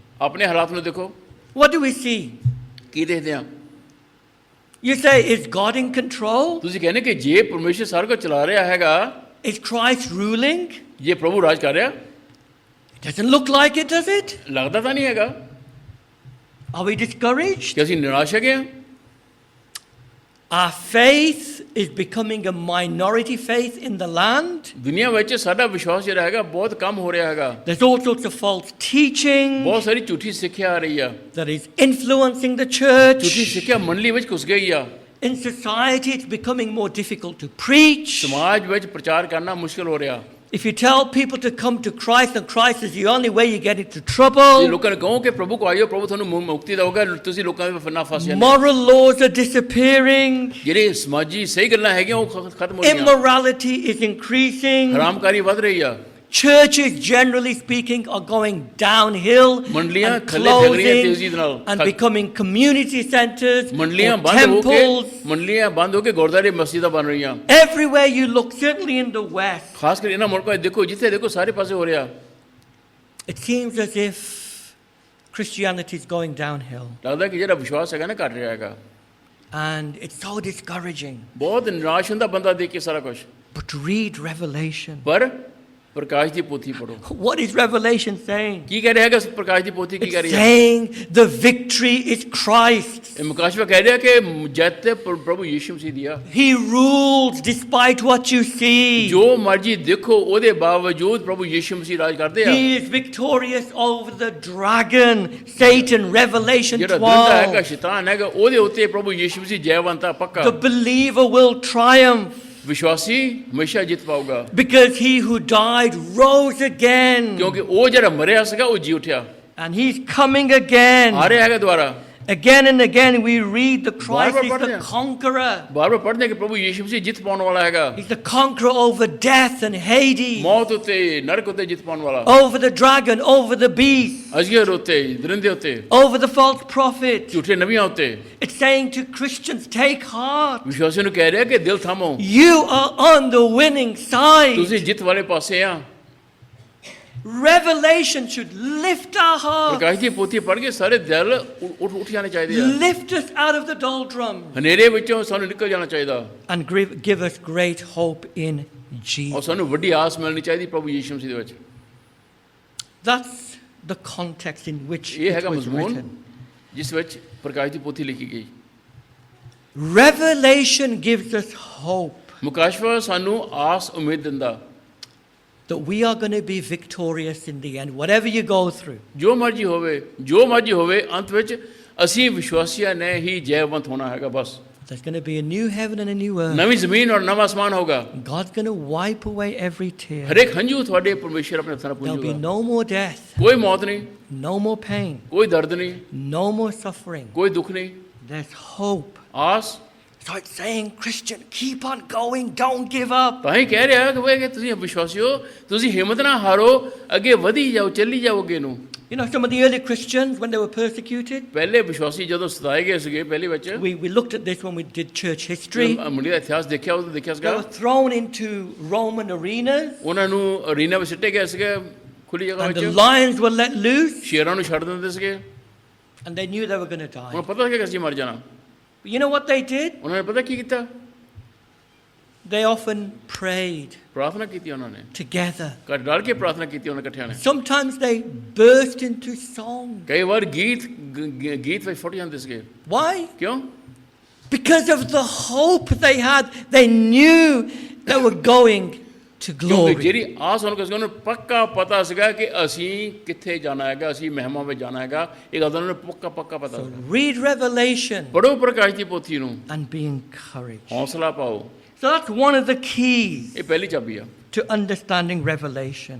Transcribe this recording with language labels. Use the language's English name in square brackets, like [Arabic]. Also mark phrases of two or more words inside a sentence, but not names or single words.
[Punjabi] ਆਪਣੇ ਹਾਲਾਤ ਨੂੰ ਦੇਖੋ। [English] What do we see? [Punjabi] ਕੀ ਦੇਖਦੇ ਆ? [English] You say, is God in control? [Punjabi] ਤੁਸੀਂ ਕਹਿੰਦੇ ਕਿ ਜੇ ਪਰਮੇਸ਼ਰ ਸਾਰਾ ਕੁਝ ਚਲਾ ਰਿਹਾ ਹੈਗਾ, [English] Is Christ ruling? [Punjabi] ਜੇ ਪ੍ਰਭੂ ਰਾਜ ਕਰ ਰਿਹਾ, [English] It doesn't look like it, does it? [Punjabi] ਲੱਗਦਾ ਤਾਂ ਨਹੀਂ ਹੈਗਾ। [English] Are we discouraged? [Punjabi] ਕਿ ਅਸੀਂ ਨਿਰਾਸ਼ ਹੈਗੇ ਆ? [English] Our faith is becoming a minority faith in the land. [Punjabi] ਦੁਨੀਆ ਵਿੱਚ ਸਾਡਾ ਵਿਸ਼ਵਾਸ ਜਿਹੜਾ ਹੈਗਾ ਬਹੁਤ ਕਮ ਹੋ ਰਿਹਾ ਹੈਗਾ। [English] There's all sorts of false teaching [Punjabi] ਬਹੁਤ ਸਾਰੀ ਝੂਠੀ ਸਿੱਖਿਆ ਆ ਰਹੀ ਆ। [English] that is influencing the church. [Punjabi] ਝੂਠੀ ਸਿੱਖਿਆ ਮੰਡਲੀ ਵਿੱਚ ਘੁਸ ਗਈ ਆ। [English] In society, it's becoming more difficult to preach. [Punjabi] ਸਮਾਜ ਵਿੱਚ ਪ੍ਰਚਾਰ ਕਰਨਾ ਮੁਸ਼ਕਲ ਹੋ ਰਿਹਾ। [English] If you tell people to come to Christ and Christ is the only way you get into [Punjabi] ਜੇ [English] trouble, [Punjabi] ਲੋਕਾਂ ਨੂੰ ਕਹੋ ਕਿ ਪ੍ਰਭੂ ਕੋ ਆਇਓ, ਪ੍ਰਭੂ ਤੁਹਾਨੂੰ ਮੁਕਤੀ ਦੇਊਗਾ, ਤੁਸੀਂ ਲੋਕਾਂ ਦੇ ਨਾ ਫਸ ਜਾਂਦੇ। [English] moral laws are disappearing. [Punjabi] ਜਿਹੜੇ ਸਮਾਜੀ ਸਹੀ ਗੱਲਾਂ ਹੈਗੀਆਂ ਉਹ ਖਤਮ ਹੋ ਰਹੀਆਂ। [English] Immorality is increasing. [Punjabi] ਹਰਾਮਕਾਰੀ ਵੱਧ ਰਹੀ ਆ। [English] Churches, generally speaking, are going downhill [Punjabi] ਮੰਡਲੀਆਂ [English] and [Punjabi] ਥੱਲੇ ਫੈਲ ਰਹੀਆਂ ਤੇਜ਼ੀ [English] closing [Punjabi] ਨਾਲ। [English] and becoming community centers [Punjabi] ਮੰਡਲੀਆਂ [English] or [Punjabi] ਬੰਦ ਹੋ ਕੇ [English] temples. [Punjabi] ਗੁਰਦੁਆਰੇ ਮਸਜਿਦਾਂ ਬਣ ਰਹੀਆਂ। [English] Everywhere you look, certainly in the West, [Punjabi] ਖਾਸ ਕਰ ਇਹਨਾਂ ਮੁਲਕਾਂ ਵਿੱਚ ਦੇਖੋ, ਜਿੱਥੇ ਦੇਖੋ ਸਾਰੇ ਪਾਸੇ ਹੋ ਰਿਹਾ। [English] it seems as if Christianity is going downhill. [Punjabi] ਲੱਗਦਾ ਕਿ ਜਿਹੜਾ ਵਿਸ਼ਵਾਸ ਹੈਗਾ ਨਾ ਘਟ ਰਿਹਾ ਹੈਗਾ। [English] And it's so discouraging. [Punjabi] ਬਹੁਤ ਨਿਰਾਸ਼ ਹੁੰਦਾ ਬੰਦਾ ਦੇਖ ਕੇ ਸਾਰਾ ਕੁਝ। [English] But read Revelation. [Punjabi] ਪਰ ਪ੍ਰਕਾਸ਼ ਦੀ ਪੋਥੀ ਪੜੋ। [English] What is Revelation saying? [Punjabi] ਕੀ ਕਹਿ ਰਿਹਾ ਹੈਗਾ ਪ੍ਰਕਾਸ਼ ਦੀ ਪੋਥੀ? ਕੀ ਕਹਿ [English] It's [Punjabi] ਰਹੀ ਹੈ? [English] saying the victory is Christ. [Punjabi] ਇਹ ਮੁਕਾਸ਼ਵਾ ਕਹਿ ਰਿਹਾ ਕਿ ਜਿੱਤ ਪ੍ਰਭੂ ਯਿਸੂ ਮਸੀਹ ਦੀ ਆ। [English] He rules despite what you see. [Punjabi] ਜੋ ਮਰਜ਼ੀ ਦੇਖੋ ਉਹਦੇ ਬਾਵਜੂਦ ਪ੍ਰਭੂ ਯਿਸੂ ਮਸੀਹ ਰਾਜ ਕਰਦੇ ਆ। [English] He is victorious over the dragon, Satan, Revelation [Punjabi] ਜਿਹੜਾ ਦਰਿੰਦਾ ਹੈਗਾ [English] 12. [Punjabi] ਸ਼ੈਤਾਨ ਹੈਗਾ ਉਹਦੇ ਉੱਤੇ ਪ੍ਰਭੂ ਯਿਸੂ ਮਸੀਹ ਜੈਵੰਤ ਆ ਪੱਕਾ। [English] The believer will triumph. [Punjabi] ਵਿਸ਼ਵਾਸੀ ਹਮੇਸ਼ਾ ਜਿੱਤ ਪਾਊਗਾ। [English] Because he who died rose again. [Punjabi] ਕਿਉਂਕਿ ਉਹ ਜਿਹੜਾ ਮਰਿਆ ਸੀਗਾ ਉਹ ਜੀ ਉੱਠਿਆ। [English] And he's coming again. [Punjabi] ਆ ਰਿਹਾ ਹੈਗਾ ਦੁਬਾਰਾ। [English] Again and again we read the Christ is [Punjabi] ਬਾਰ-ਬਾਰ [English] the conqueror. [Punjabi] ਬਾਰ-ਬਾਰ ਪੜ੍ਹਦੇ ਕਿ ਪ੍ਰਭੂ ਯਿਸੂ ਮਸੀਹ ਜਿੱਤ ਪਾਉਣ ਵਾਲਾ ਹੈਗਾ। [English] He's the conqueror over death and Hades. [Punjabi] ਮੌਤ ਉੱਤੇ, ਨਰਕ ਉੱਤੇ ਜਿੱਤ ਪਾਉਣ ਵਾਲਾ। [English] Over the dragon, over the beast. [Punjabi] ਅਜਗਰ ਉੱਤੇ, ਦਰਿੰਦੇ ਉੱਤੇ। [English] Over the false prophet. [Punjabi] ਝੂਠੇ ਨਬੀਆਂ ਉੱਤੇ। [English] It's saying to Christians, take heart. [Punjabi] ਵਿਸ਼ਵਾਸੀਆਂ ਨੂੰ ਕਹਿ ਰਿਹਾ ਕਿ ਦਿਲ ਥਾਮੋ। [English] You are on the winning side. [Punjabi] ਤੁਸੀਂ ਜਿੱਤ ਵਾਲੇ ਪਾਸੇ ਆ। [English] Revelation should lift our hearts. [Punjabi] ਪ੍ਰਕਾਸ਼ ਦੀ ਪੋਥੀ ਪੜ੍ਹ ਕੇ ਸਾਰੇ ਦਿਲ ਉੱਠ ਜਾਣੇ ਚਾਹੀਦੇ ਆ। [English] Lift us out of the doldrum. [Punjabi] ਹਨੇਰੇ ਵਿੱਚੋਂ ਸਾਨੂੰ ਨਿਕਲ ਜਾਣਾ ਚਾਹੀਦਾ। [English] And give us great hope in [Punjabi] ਔਰ [English] Jesus. [Punjabi] ਸਾਨੂੰ ਵੱਡੀ ਆਸ ਮਿਲਣੀ ਚਾਹੀਦੀ ਪ੍ਰਭੂ ਯਿਸੂ ਮਸੀਹ ਦੇ ਵਿੱਚ। [English] That's the context in which [Punjabi] ਇਹ [English] it [Punjabi] ਹੈਗਾ [English] was [Punjabi] ਮਜ਼ਮੂਨ [English] written. [Punjabi] ਜਿਸ ਵਿੱਚ ਪ੍ਰਕਾਸ਼ ਦੀ ਪੋਥੀ ਲਿਖੀ ਗਈ। [English] Revelation gives us hope [Punjabi] ਮੁਕਾਸ਼ਵਾ ਸਾਨੂੰ ਆਸ ਉਮੀਦ ਦਿੰਦਾ। [English] that we are going to be victorious in the end, whatever you go through. [Punjabi] ਜੋ ਮਰਜ਼ੀ ਹੋਵੇ ਅੰਤ ਵਿੱਚ ਅਸੀਂ ਵਿਸ਼ਵਾਸੀਆਂ ਨੇ ਹੀ ਜੈਵੰਤ ਹੋਣਾ ਹੈਗਾ ਬਸ। [English] There's going to be a new heaven and a new earth. [Punjabi] ਨਵੀਂ ਜ਼ਮੀਨ ਔਰ ਨਵਾਂ ਅਸਮਾਨ ਹੋਗਾ। [English] God's going to wipe away every tear. [Punjabi] ਹਰੇਕ ਹੰਝੂ ਤੁਹਾਡੇ ਪਰਮੇਸ਼ਰ ਆਪਣੇ ਹੱਥਾਂ ਨਾਲ [English] There'll be [Punjabi] ਪੂੰਝੂਗਾ। [English] no more death, [Punjabi] ਕੋਈ ਮੌਤ ਨਹੀਂ, [English] no more pain, [Punjabi] ਕੋਈ ਦਰਦ ਨਹੀਂ, [English] no more suffering. [Punjabi] ਕੋਈ ਦੁੱਖ ਨਹੀਂ। [English] There's hope. [Punjabi] ਆਸ। [English] start saying, Christian, keep on going, don't give up. [Punjabi] ਤਾਂ ਹੀ ਕਹਿ ਰਿਹਾ ਕਿ ਤੁਸੀਂ ਵਿਸ਼ਵਾਸੀਓ ਤੁਸੀਂ ਹਿੰਮਤ ਨਾ ਹਾਰੋ ਅੱਗੇ ਵਧੀ ਜਾਓ ਚੱਲੀ ਜਾਓ ਅੱਗੇ ਨੂੰ [English] You know, some of the early Christians, when they were persecuted, [Punjabi] ਪਹਿਲੇ ਵਿਸ਼ਵਾਸੀ ਜਦੋਂ ਸਤਾਏ ਗਏ ਸੀਗੇ ਪਹਿਲੀ ਵਿੱਚ [English] we looked at this when we did church history. [Punjabi] ਮੁੰਡੇ ਦਾ ਇਤਿਹਾਸ ਦੇਖਿਆ ਉਹ ਦੇਖਿਆ [English] They [Punjabi] ਸੀਗਾ [English] were thrown into Roman arenas, [Punjabi] ਉਹਨਾਂ ਨੂੰ ਅਰੀਨਾ ਵਿੱਚ ਸਿੱਟੇ ਗਏ ਸੀਗੇ ਖੁੱਲੀ ਜਗ੍ਹਾ [English] and the [Punjabi] ਵਿੱਚ [English] lions were let loose, [Punjabi] ਸ਼ੇਰਾਂ ਨੂੰ ਛੱਡ ਦਿੰਦੇ ਸੀਗੇ [English] and they knew they were going to die. [Punjabi] ਉਹਨਾਂ ਪਤਾ ਸੀ ਕਿ ਅਸੀਂ ਮਰ ਜਾਣਾ [English] But you know what they did? [Punjabi] ਉਹਨਾਂ ਨੇ ਪਤਾ ਕੀ ਕੀਤਾ [English] They often prayed [Punjabi] ਪ੍ਰਾਰਥਨਾ ਕੀਤੀ ਉਹਨਾਂ ਨੇ [English] together. [Punjabi] ਘਰ ਡਾਲ ਕੇ ਪ੍ਰਾਰਥਨਾ ਕੀਤੀ ਉਹਨਾਂ ਇਕੱਠਿਆਂ ਨੇ [English] Sometimes they burst into song. [Punjabi] ਕਈ ਵਾਰ ਗੀਤ ਵਿੱਚ ਫੁੱਟ ਜਾਂਦੇ ਸੀਗੇ [English] Why? [Punjabi] ਕਿਉਂ [English] Because of the hope they had. They knew they were going to [Punjabi] ਕਿਉਂਕਿ [English] glory. [Punjabi] ਜਿਹੜੀ ਆਸ ਉਹਨਾਂ ਨੂੰ ਪੱਕਾ ਪਤਾ ਸੀਗਾ ਕਿ ਅਸੀਂ ਕਿੱਥੇ ਜਾਣਾ ਹੈਗਾ ਅਸੀਂ ਮਹਿਮਾ ਵਿੱਚ ਜਾਣਾ ਹੈਗਾ ਇਹ ਗੱਲ ਉਹਨਾਂ ਨੂੰ ਪੱਕਾ ਪਤਾ [English] So [Punjabi] ਸੀਗਾ [English] read Revelation [Punjabi] ਪੜੋ ਪ੍ਰਕਾਸ਼ ਦੀ ਪੋਥੀ ਨੂੰ [English] and be encouraged. [Punjabi] ਹੌਸਲਾ ਪਾਓ [English] So that's one of the keys [Punjabi] ਇਹ ਪਹਿਲੀ ਚਾਬੀ ਆ [English] to understanding Revelation.